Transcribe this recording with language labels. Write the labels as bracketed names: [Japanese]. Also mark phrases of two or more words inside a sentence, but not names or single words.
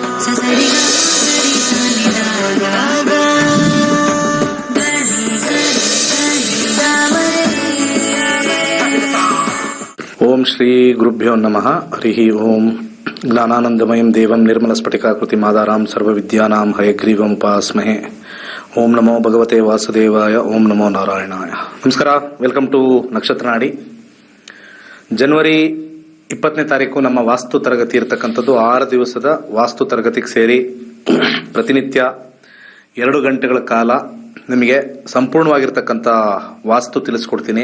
[Sanskrit] ಓಂ ಶ್ರೀ ಗುರುಭ್ಯೋ ನಮಃ. ಹರಿ ಓಂ. ಜ್ಞಾನಾನಂದಮಯಂ ದೇವಂ ನಿರ್ಮಲಸ್ಫಟಿಕಾಕೃತಿಮಾಧಾರಾಂ ಸರ್ವವಿದ್ಯಾನಾಂ ಹಯಗ್ರೀವಂ ಉಪಾಸ್ಮಹೇ. ಓಂ ನಮೋ ಭಗವತೆ ವಾಸುದೇವಾಯ. ಓಂ ನಮೋ ನಾರಾಯಣಾಯ. ನಮಸ್ಕಾರ. [English] welcome to ನಕ್ಷತ್ರ ನಾಡಿ. [Kannada] ಜನವರಿ 20ನೇ ತಾರೀಕು ನಮ್ಮ ವಾಸ್ತು ತರಗತಿ ಇರತಕ್ಕಂಥದ್ದು. 6 ದಿವಸದ ವಾಸ್ತು ತರಗತಿಗೆ ಸೇರಿ ಪ್ರತಿನಿತ್ಯ 2 ಗಂಟೆಗಳ ಕಾಲ ನಿಮಗೆ ಸಂಪೂರ್ಣವಾಗಿರ್ತಕ್ಕಂಥ ವಾಸ್ತು ತಿಳಿಸ್ಕೊಡ್ತೀನಿ.